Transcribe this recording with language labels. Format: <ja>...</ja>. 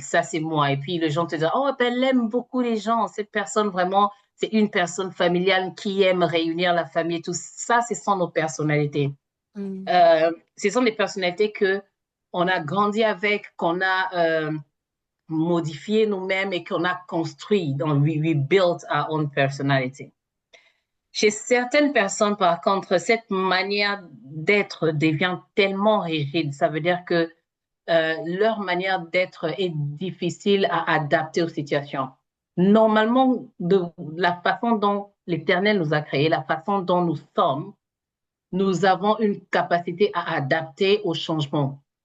<fr>Ça, c'est moi. Et puis, les gens te disent, oh, ben, elle aime beaucoup les gens. Cette personne, vraiment, c'est une personne familiale qui aime réunir la famille. Tout ça, ce sont nos personnalités. Ce sont des personnalités que on a grandi avec, qu'on a modifié nous-mêmes et qu'on a construit. Donc,</fr> <en>we built our own personality.</en> <fr>Chez certaines personnes, par contre, cette manière d'être devient tellement rigide. Ça veut dire que leur manière d'être est difficile à adapter aux situations. Normalement, de la façon dont l'Éternel nous a créés, la façon dont nous sommes, nous avons une capacité à adapter aux changements.</fr>